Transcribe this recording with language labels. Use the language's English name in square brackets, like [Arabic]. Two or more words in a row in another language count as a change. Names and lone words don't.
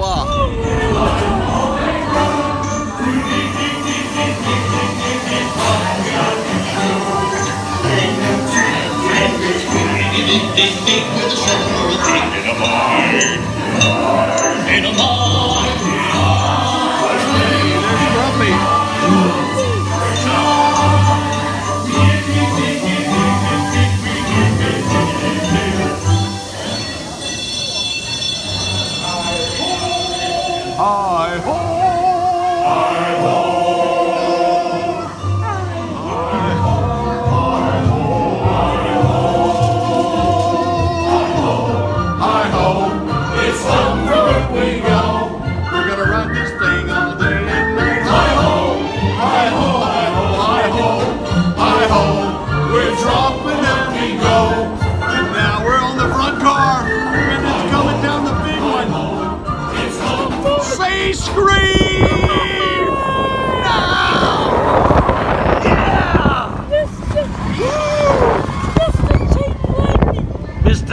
[English] In a mine. There's Grumpy. Hi-ho! Hi-ho! It's somewhere we go. We're gonna ride this thing all day and night. Hi-ho! Hi-ho! Hi-ho! Hi-ho! Hi-ho! We're dropping and we go. And now we're on the front car. And it's coming down the big one. Say scream! Now! Yeah! Mr.